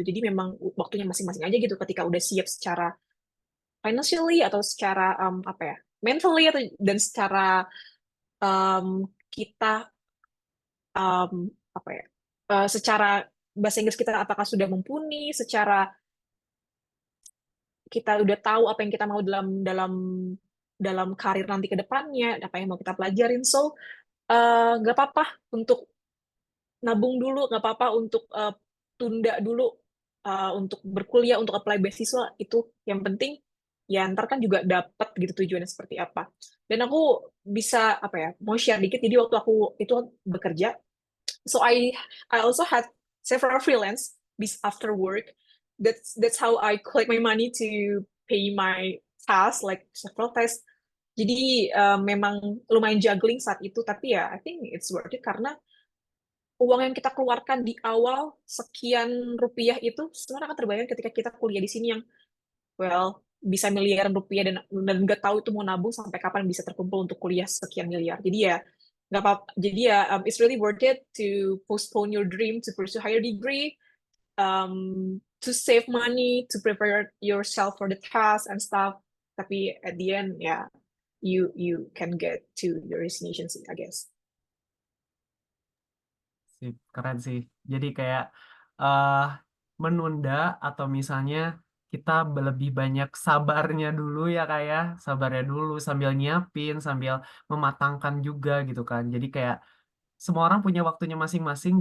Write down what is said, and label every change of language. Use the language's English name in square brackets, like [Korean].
[Indonesian] Jadi memang waktunya masing-masing aja gitu ketika udah siap secara financially atau secara apa ya, mentally atau dan secara kita apa ya, secara bahasa Inggris kita apakah sudah mumpuni, secara kita udah tahu apa yang kita mau dalam dalam dalam karir nanti ke depannya, apa yang mau kita pelajarin. So, nggak apa-apa untuk nabung dulu, nggak apa-apa untuk tunda dulu untuk berkuliah, untuk apply beasiswa. Itu yang penting ya ntar kan juga dapat gitu tujuannya seperti apa. Dan aku bisa apa ya, mau share dikit. Jadi waktu aku itu bekerja, [English] so I also had several freelance after work. That's how I collect my money to pay my tasks, like several tasks. [Indonesian] Jadi memang lumayan juggling saat itu, tapi ya [English] I think it's worth it [Indonesian] karena uang yang kita keluarkan di awal sekian rupiah itu sebenarnya akan terbayar ketika kita kuliah di sini yang well bisa miliaran rupiah dan nggak tahu itu mau nabung sampai kapan bisa terkumpul untuk kuliah sekian miliar. Jadi ya nggak apa. Jadi ya [English] it's really worth it to postpone your dream to pursue higher degree, to save money, to prepare yourself for the task and stuff. Tapi at the end ya you can get to your destination sih, I guess. [Indonesian] Sip, keren sih. Jadi kayak eh menunda atau misalnya kita lebih banyak sabarnya dulu ya kayak sabarnya dulu sambil nyiapin, sambil mematangkan juga gitu kan. Jadi kayak semua orang punya waktunya masing-masing.